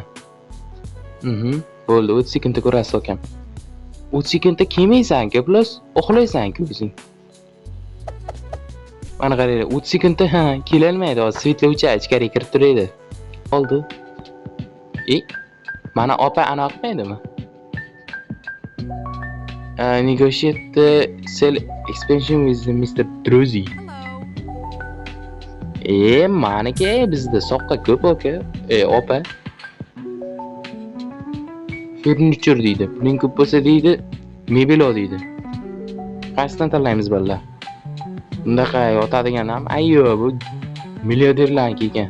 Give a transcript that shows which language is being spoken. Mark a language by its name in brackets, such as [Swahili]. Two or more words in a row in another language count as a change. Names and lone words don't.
[Uzbek] Bo'ldi, 30 sekundda ko'rasiz akam. 30 sekundda kelmaysan-ku, plus uxlaysan-ku o'zing. Mana qaranglar, 30 sekundda kela olmaydi, hozir svetlar o'chadi, ichkariga kirib turadi. Oldi. Mana opa ana qilmaydimi? [English] Negotiate the sell expansion with Mr. Druzy. [Uzbek] Maniki bizda soqqa ko'p aka. Opa. Furniture deydi. Puling ko'p bo'lsa deydi, mebel ol deydi. Qaysidan tanlaymiz bolalar? Bundaqa yotadigan ham ayyo bu milliarderlarniki ekan.